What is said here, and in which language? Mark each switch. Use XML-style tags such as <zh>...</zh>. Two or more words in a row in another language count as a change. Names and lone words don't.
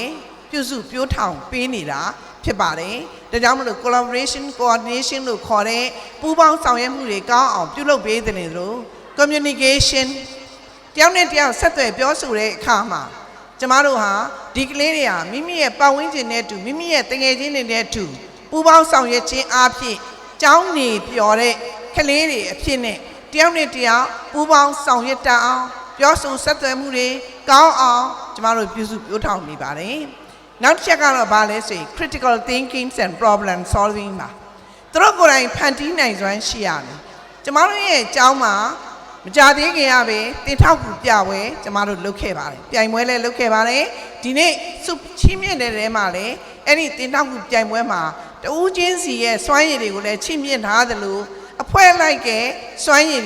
<my>ပြုစုပြောထောင်ပေးနေတာဖြစ်ပါတယ်။ဒါကြောင့်မလို့</my> <en>collaboration coordination</en> <my>လို့ခေါ်တဲ့ပူးပေါင်းဆောင်ရွက်မှုတွေကောင်းအောင်ပြုလုပ်ပေးတယ်လို့ communication တယောက်နဲ့တယောက်ဆက်သွယ်ပြောဆိုတဲ့အခါမှာကျမတို့ဟာဒီကလေးတွေဟာမိမိရဲ့ပတ်ဝန်းကျင်နဲ့တူမိမိရဲ့တငယ်ချင်းတွေနဲ့တူပူးပေါင်းဆောင်ရွက်ခြင်းအပြင်ကျောင်းနေပြောတဲ့ကလေးတွေအဖြစ်နဲ့တယောက်နဲ့ တယောက်ပူးပေါင်းဆောင်ရွက်တတ်အောင်ပြောဆိုဆက်သွယ်မှုတွေကောင်းအောင်ကျမတို့ပြုစုပြောထောင်နေပါတယ်နောက်တစ်ချက်ကတော့ဘာလဲဆိုရင်</my> <en>critical thinking and problem solving</en> <my>ပါသူတို့ကိုယ်တိုင်ဖန်တီးနိုင်စွမ်းရှိရမယ်ကျမတို့ရဲ့ကျောင်းမှာမကြသေးခင်ရပဲတင်ထောက်ကူပြ ပွဲကျမတို့လုပ်ခဲ့ပါတယ်ပြိုင်ပွဲလည်းလုပ်ခဲ့ပါတယ်ဒီနေ့စုချင်းမြင့်တဲ့ထဲမှာလည်းအဲ့ဒီတင်ထောက်ကူပြိုင်ပွဲမှာတဦးချင်းစီရဲ့စွမ်းရည်တွေကိုလည်းချင်းမြင့်ထားသလိုအဖွဲ့လိုက်ကစွမ်းရည်</my>